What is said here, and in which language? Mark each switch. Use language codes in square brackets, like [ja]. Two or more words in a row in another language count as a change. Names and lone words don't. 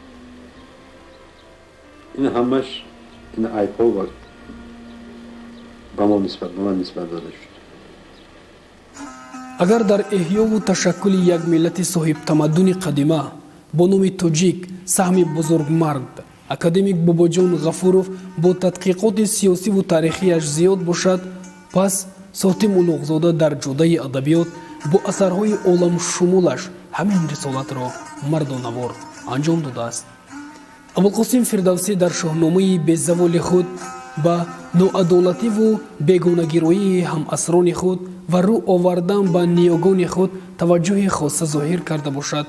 [fa] این همش این عیب‌ها به من نسبت داده شد. اگر در احیا و تشکل یک ملت صاحب تمدن قدیمه با نام توجیک سهم بزرگمرد [tg] академик Бобоҷон Ғафуров бо тадқиқоти сиёсӣ ву таърихияш зиёд бошад, пас Сотим Улуғзода дар ҷодаи адабиёт бо асарҳои оламшумулаш ҳамин рисолатро мардонавор анҷом додааст. Абулқосим Фирдавсӣ дар шоҳномаи безаволи худ ба ноадолативу бегонагироии ҳамасрони худ ва рӯ овардан ба ниёгони худ таваҷҷӯҳи хоса зоҳир карда бошад.